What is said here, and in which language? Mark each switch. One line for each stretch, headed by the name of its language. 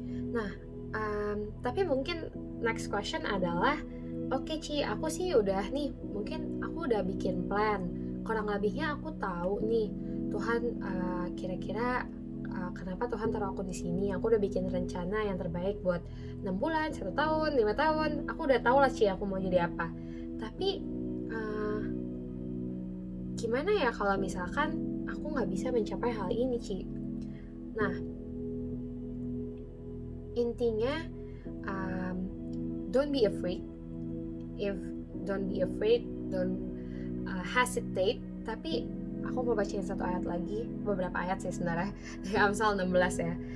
Indonesian: Nah, tapi mungkin
English: next question
Indonesian: adalah, oke Ci, aku sih udah nih, mungkin aku udah bikin plan, kurang lebihnya aku tahu nih Tuhan kira-kira kenapa Tuhan taruh aku di sini. Aku udah bikin rencana yang terbaik buat 6 bulan, 1 tahun, 5 tahun. Aku udah tahu lah Ci aku mau jadi apa. Tapi gimana ya kalau misalkan aku nggak bisa mencapai hal ini Ci? Nah, intinya
English: don't be afraid. Don't be afraid, don't hesitate.
Indonesian: Tapi aku mau bacain satu ayat lagi, beberapa ayat sih sebenarnya, dari Amsal 16 ya.